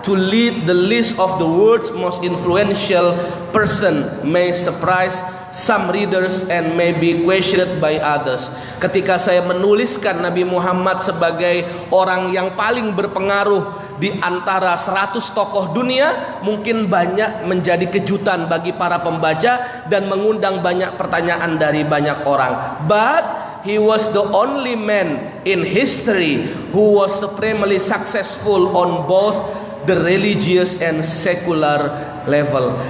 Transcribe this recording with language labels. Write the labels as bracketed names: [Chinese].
[English] to lead the list of the world's most influential person may surprise some readers and may be questioned by others. [Indonesian] Ketika saya menuliskan Nabi Muhammad sebagai orang yang paling berpengaruh di antara 100 tokoh dunia, mungkin banyak menjadi kejutan bagi para pembaca dan mengundang banyak pertanyaan dari banyak orang. [English] But he was the only man in history who was supremely successful on both the religious and secular level.